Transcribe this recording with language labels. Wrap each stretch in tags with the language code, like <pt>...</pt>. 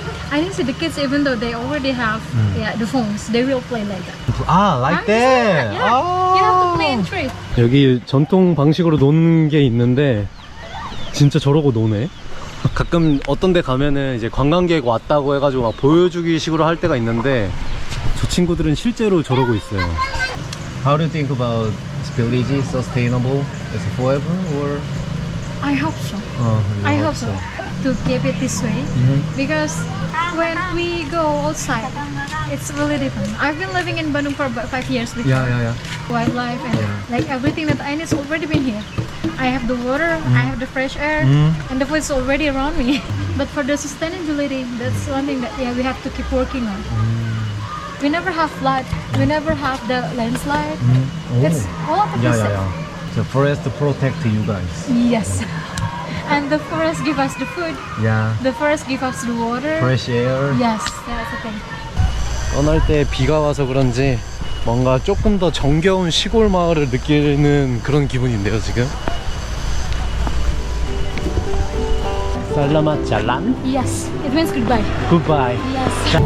<en>I didn't see the kids, even though they already have the phones, they will play like that. 아, like that. Yeah, you have to play in tree.</en> <ko>여기 전통 방식으로 노는 게 있는데 진짜 저러고 노네. 가끔 어떤 데 가면은 이제 관광객 왔다고 해가지고 막 보여주기 식으로 할 때가 있는데 저 친구들은 실제로 저러고 있어요.</ko> <en>How do you think about this village? Sustainable? Is it forever or? I hope so. I hope so. To keep it this way, because when we go outside, it's really different. I've been living in Bandung for about 5 years before. Yeah. Wildlife and like everything that I need is already been here. I have the water, I have the fresh air, and the food is already around me. But for the sustainability, that's one thing that we have to keep working on. We never have flood, we never have the landslide. It's all of the same. The forest protect you guys. Yes. And the forest give us the food. Yeah. The forest give us the water. Fresh air. Yes, that's the thing.</en> <ko>떠날 때 비가 와서 그런지 뭔가 조금 더 정겨운 시골 마을을 느끼는 그런 기분인데요 지금.</ko> <id>살라마 잘란?</id> <en>Yes, it means goodbye. 굿바이. Yes.</en>